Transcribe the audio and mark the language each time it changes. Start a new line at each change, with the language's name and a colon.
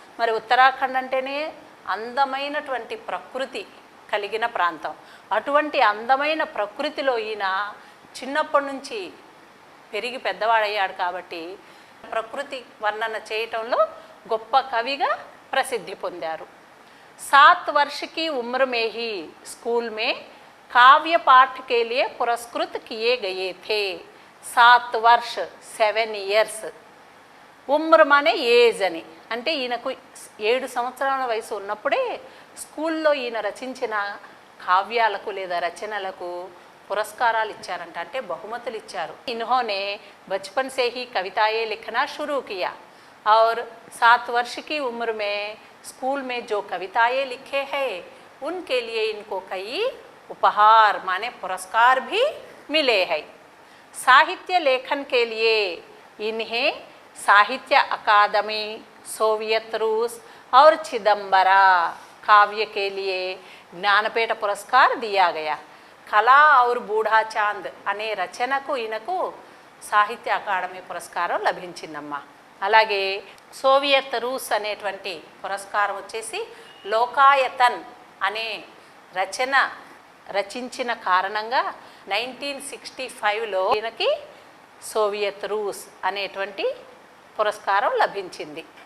Telugu: మరి ఉత్తరాఖండ్ అంటేనే అందమైనటువంటి ప్రకృతి కలిగిన ప్రాంతం. అటువంటి అందమైన ప్రకృతిలో ఈయన చిన్నప్పటి నుంచి పెరిగి పెద్దవాడయ్యాడు కాబట్టి ప్రకృతి వర్ణన చేయటంలో గొప్ప కవిగా ప్రసిద్ధి పొందారు.
Hindi: 7 वर्ष की उम्र में ही स्कूल में काव्य पाठ के लिए पुरस्कृत किए गए थे. 7 वर्ष
English: 7 years.
Telugu: ఉమ్ర మానే ఏజ్ అని అంటే ఈయనకు 7 సంవత్సరాల వయసు ఉన్నప్పుడే స్కూల్లో ఈయన రచించిన కావ్యాలకు లేదా రచనలకు పురస్కారాలు ఇచ్చారంట, అంటే బహుమతులు ఇచ్చారు.
Hindi: इन्होंने बचपन से ही कविताएं लिखना शुरू किया और 7 वर्ष की उम्र में स्कूल में जो कविताएं लिखे हैं उनके लिए इनको कई उपहार माने पुरस्कार भी मिले हैं. साहित्य लेखन के लिए इन्हें साहित्य अकादमी, सोवियत रूस और चिदंबरा काव्य के लिए ज्ञानपीठ पुरस्कार दिया गया.
Telugu: కళా ఔర్ బూఢా చాంద్ అనే రచనకు ఈయనకు సాహిత్య అకాడమీ పురస్కారం లభించిందమ్మా. అలాగే సోవియత్ రూస్ అనేటువంటి పురస్కారం వచ్చేసి లోకాయతన్ అనే రచన రచించిన కారణంగా 1965లో ఈయనకి సోవియత్ రూస్ అనేటువంటి పురస్కారం లభించింది.